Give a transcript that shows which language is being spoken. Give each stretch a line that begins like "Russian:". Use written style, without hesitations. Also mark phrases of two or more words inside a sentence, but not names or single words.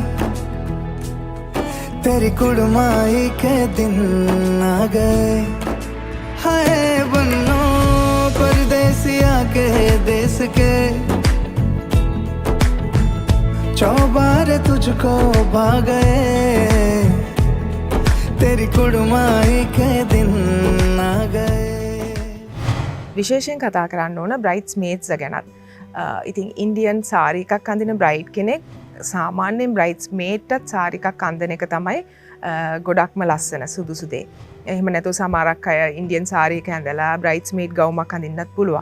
Hindi: तेरी कुड़माई के दिन आ गए हाय बन्नो परदेसिया के देश के चौबारे तुझको भा गए तेरी कुड़माई के दिन आ गए.
Sinhala: විශේෂයෙන් කතා කරන්න ඕන
English: brides maids
Sinhala: ගැනත්. ඉතින් ඉන්දියන් සාරි එකක් අඳින බ්‍රයිඩ් කෙනෙක් සාමාන්‍යයෙන් බ්‍රයිඩ්ස් මේඩ්ටත් සාරි එකක් අඳින එක තමයි ගොඩක්ම ලස්සන සුදුසු දේ. එහෙම නැතුව සමහරක් අය ඉන්දියන් සාරි එක ඇඳලා
English: brides maid
Sinhala: ගවුමක් අඳින්නත් පුළුවන්.